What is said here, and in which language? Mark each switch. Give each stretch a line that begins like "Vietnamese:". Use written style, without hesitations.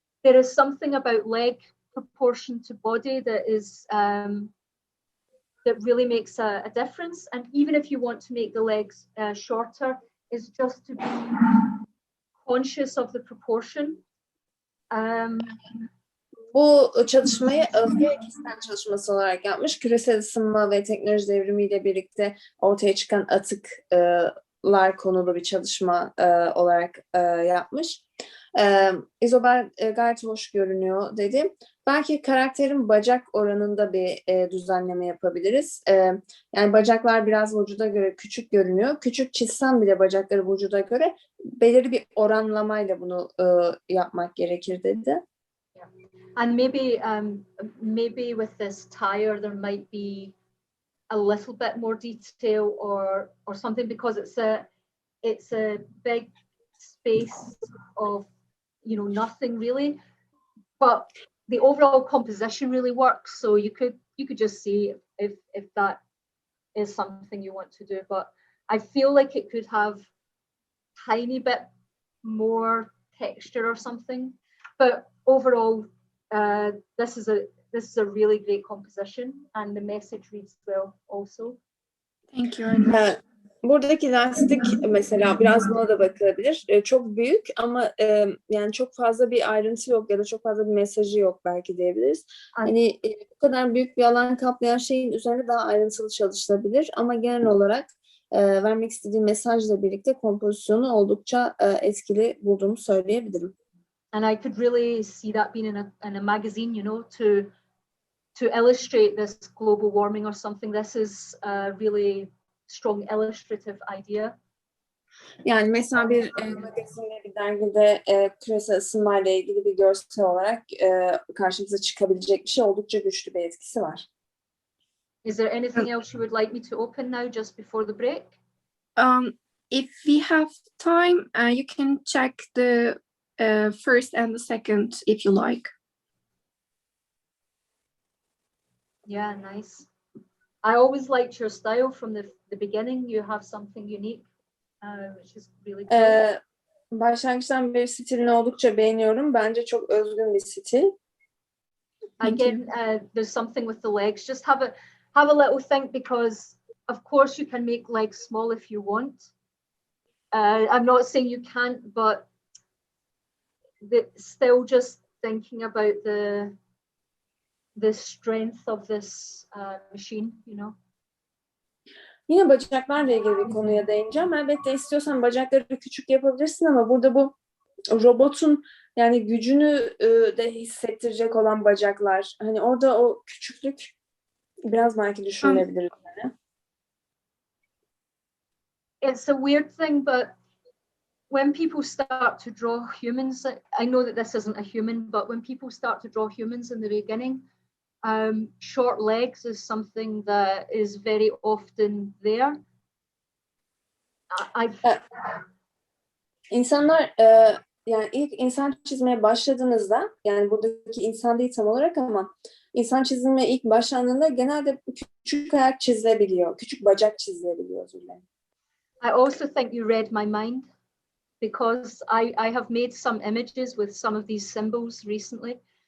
English: There is something about leg proportion to body that is that really makes a difference. And even if you want to make the legs shorter, is just to be conscious of the proportion.
Turkish: Bu çalışmayı Özge kişisel çalışması olarak yapmış. Küresel ısınma ve teknoloji devrimiyle birlikte ortaya çıkan atıklar konulu bir çalışma olarak yapmış. İzobel gayet hoş görünüyor dedi. Belki karakterin bacak oranında bir düzenleme yapabiliriz. Yani bacaklar biraz vücuda göre küçük görünüyor. Küçük çizsem bile bacakları vücuda göre belirli bir oranlamayla bunu yapmak gerekir dedi.
English: And maybe with this tire there might be a little bit more detail or something, because it's a big space of, you know, nothing really, but the overall composition really works. So you could just see if that is something you want to do. But I feel like it could have tiny bit more texture or something. But overall, this is a really great composition, and the message reads well also. Thank you.
Turkish: Buradaki lastik mesela biraz buna da bakılabilir. Çok büyük ama yani çok fazla bir ayrıntı yok ya da çok fazla bir mesajı yok belki diyebiliriz. Hani bu kadar büyük bir alan kaplayan şeyin üzerine daha ayrıntılı çalışılabilir ama genel olarak vermek istediğim mesajla birlikte kompozisyonu oldukça etkili bulduğumu söyleyebilirim.
English: And I could really see that being in a magazine, you know, to illustrate this global warming or something. This is a really strong illustrative idea.
Turkish: Yani mesela bir magazinde, bir dergide küresel ısınmayla ilgili bir görsel olarak karşımıza çıkabilecek bir şey, oldukça güçlü bir etkisi var.
English: Is there anything else you would like me to open now just before the break? If we have time, you can check the first and the second if you like. Yeah, nice. I always liked your style from the beginning. You have something unique, which is really cool.
Turkish: Başlangıçtan beri stilini oldukça beğeniyorum. Bence çok özgün bir stil.
English: Again, there's something with the legs. Just have a little think, because of course you can make legs small if you want. I'm not saying you can't, but still just thinking about the strength of this machine, you know.
Turkish: Yine bacaklarla ilgili bir konuya değineceğim. Elbette istiyorsan bacakları küçük yapabilirsin ama burada bu robotun yani gücünü de hissettirecek olan bacaklar. Hani orada o küçüklük biraz belki düşünülebilir.
English: It's a weird thing, but when people start to draw humans, I know that this isn't a human, but when people start to draw humans in the beginning, short legs is something that is very often there.
Turkish: İnsanlar yani ilk insan çizmeye başladığınızda, yani buradaki insan değil tam olarak ama insan çizimine ilk başlandığında genelde küçük ayak çizilebiliyor, küçük bacak çizilebiliyor, özür dilerim.
English: I also think you read my mind, because I have made some images with some of these symbols recently.